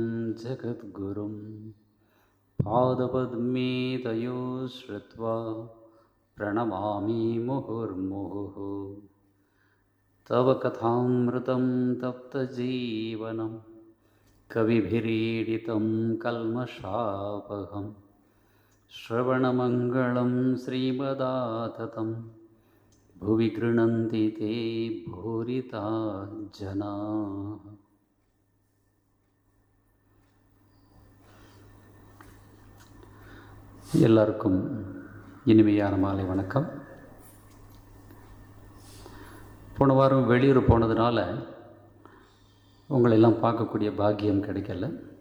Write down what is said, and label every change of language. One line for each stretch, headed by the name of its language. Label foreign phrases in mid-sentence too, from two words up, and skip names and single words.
Sanskrit: जगद्गुरुं पादपद्मे तयोः श्रुत्वा प्रणमामि मुहुर्मुहुः तव कथामृतं तप्तजीवनं कविभिरीडितं कल्मषापहम् श्रवणमङ्गलं श्रीमदाततं भुवि गृह्णन्ति ते भूरिता जनाः.
Tamil: எல்லாருக்கும் இனிமையான மாலை வணக்கம். போன வாரம் வெளியூர் போனதுனால உங்களெல்லாம் பார்க்கக்கூடிய பாக்கியம் கிடைக்கல.